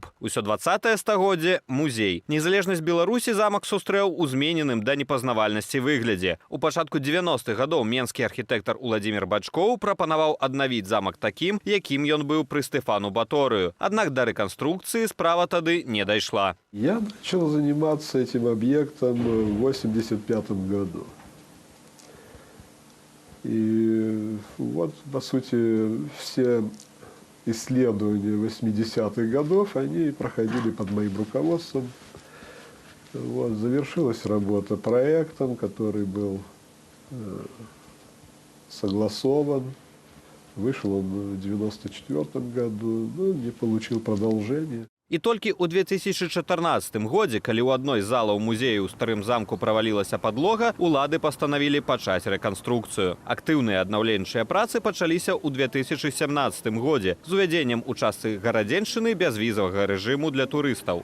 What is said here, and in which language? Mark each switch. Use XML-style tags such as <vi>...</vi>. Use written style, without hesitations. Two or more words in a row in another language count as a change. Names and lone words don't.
<be>Усё 20е стагоддзе – музей. Незалежнасць Беларусі замак сустрэў у змененым да непазнавальнасці выглядзе. У пачатку 90-х гадоў менскі архітэктар Уладзімір Бачкоў прапанаваў аднавіць замак такім, якім ён быў пры Стэфану Баторыю. Аднак да рэканструкцыі справа тады не дайшла.</be> <ru>Я начал заниматься этим объектом в 1985 году. И вот, по сути, все исследования 80-х годов, они проходили под моим руководством. Вот, завершилась работа проектом, который был согласован. Вышел он в 1994 году, но не получил продолжения.</ru> <be>І толькі ў 2014 годзе, калі ў адной з залаў музею ў старым замку правалілася падлога, улады пастанавілі пачаць рэканструкцыю. Актыўныя аднаўленчыя працы пачаліся ў 2017 годзе з увядзеннем у частцы гарадзеншчыны бязвізавага рэжыму для турыстаў.</be>